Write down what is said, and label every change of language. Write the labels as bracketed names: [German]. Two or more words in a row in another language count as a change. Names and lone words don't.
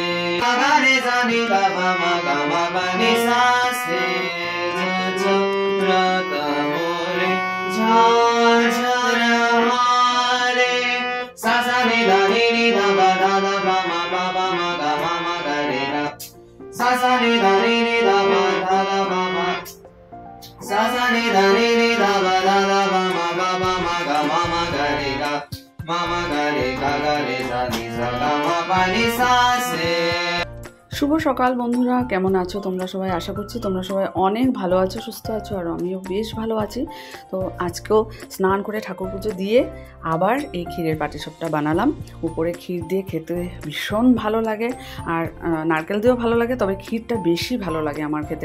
[Bangla] Sagare zani da ba ma ga ma pa ni sa se. Ja ra ta mo re ja ja ra ma re. Sa sa ni da ba ma ga ma ga re ra. Sa sa ni da ba ba ma. Sa sa ni da ba ba ma ga ma ga re ga re sa ni sa ga ma pa ni sa se. শুভ সকাল বন্ধুরা, কেমন আছো তোমরা সবাই? আশা করছি তোমরা সবাই অনেক ভালো আছো, সুস্থ আছো, আর আমিও বেশ ভালো আছি। তো আজকেও স্নান করে ঠাকুর পুজো দিয়ে আবার এই ক্ষীরের পাটিসাপটা বানালাম। উপরে ক্ষীর দিয়ে খেতে ভীষণ ভালো লাগে, আর নারকেল দিয়েও ভালো লাগে, তবে ক্ষীরটা বেশি ভালো লাগে আমার খেতে।